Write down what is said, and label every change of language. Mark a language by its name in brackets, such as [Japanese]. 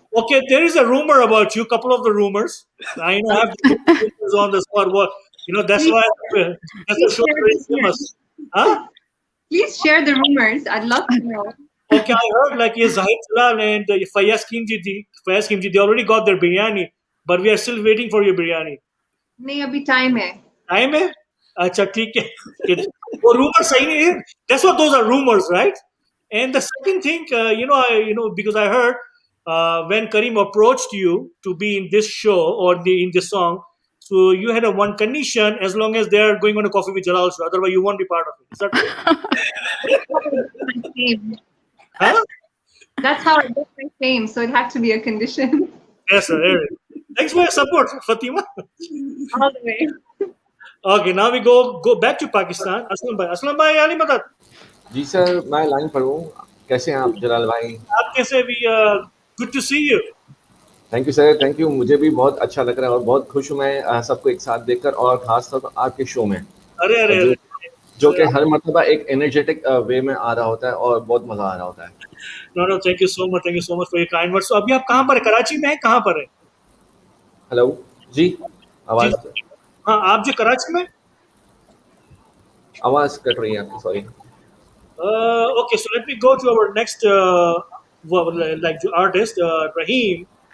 [English] Okay, there is a rumor about you. Couple of the rumors. I know I have to put rumors on the spot. What that's why that's the show very famous. Huh? Please share the rumors. I'd love to know. Okay, I heard like Zahid Jalal and Fayaz Kimji, they already got their biryani, but we are still waiting for your biryani. [Hindi] नहीं अभी time है. Time है? अच्छा ठीक है. वो rumors सही नहीं है. [English] That's what those are rumors, right? And the second thing, because I heard when Kareem approached you to be in this show or in this song, so you had a one condition: as long as they are going on a Coffee with Jalal show, otherwise you won't be part of it. Is that true? Huh? That's how I get my fame. So it had to be a condition. Yes, sir. There it is. Thanks for your support, Fatima. All the way. Okay, now we go back to Pakistan. Aslam bhai, Ali Madad. [Hindi] Ji sir, मैं line पर हूँ. कैसे हैं आप जलाल भाई? आप कैसे भी? [English] Good to see you. Thank you sir, thank you. [Hindi] मुझे भी बहुत अच्छा लग रहा है और बहुत खुश हूँ मैं सबको एक साथ देखकर और खास तौर पर आपके शो में. अरे जो कि हर मर्तबा एक एनर्जेटिक वे में आ रहा होता है और बहुत मजा आ रहा होता है. [English] No, thank you so much for your kind words. So [Hindi] अभी आप कहाँ पर है? कराची में हैं? कहाँ पर है? हेलो जी, आवाज. हाँ, आप जो कराची में? आवाज कट रही है आपकी, sorry. [English] Okay, so let me go to our next artist, Raheem.